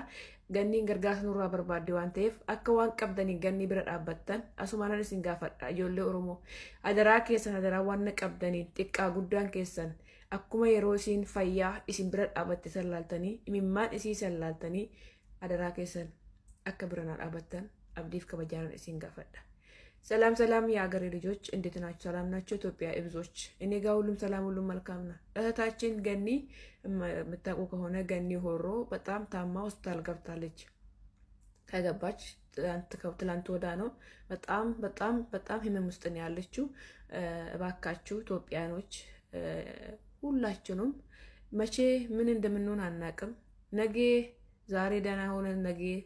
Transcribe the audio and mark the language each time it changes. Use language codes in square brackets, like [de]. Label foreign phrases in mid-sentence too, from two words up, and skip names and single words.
[om] Ganniin gargaarsa nurraa barbaadde waan ta'eef akka waan qabdanii Gannii bira dhaabbattan asumaan isin gaafadha ijoollee Oromoo adaraa keessan adaraa waan qabdanii xiqqaa guddaan keessan akkuma yeroo isin fayyaa isin bira dhaabatte sallaaltanii imimmaan isii sallaaltanii adaraa keessan akka bira dhaabbattan abdiif kabajaan isin gaafadha. [am] ሰላም ሰላም የአገሬ ልጆች እንዴት ናችሁ? ሰላም ናችሁ? ኢትዮጵያ እብዞች እኔ ጋር ሁሉም ሰላም ሁሉም መልካም ነው። እህታችን ገኒ የምታውቁ ከሆነ ገኒ ሆሮ በጣም ታማ ሆስፒታል ገብታለች። ከገባች ትላንት ወዳ ነው። በጣም ህመም ውስጥ ነው ያለችው። እባካችሁ ኢትዮጵያኖች ሁላችሁንም መቼ ምን እንደምንሆን አናቅም። ነገ ዛሬ ደህና ሆነን ነገ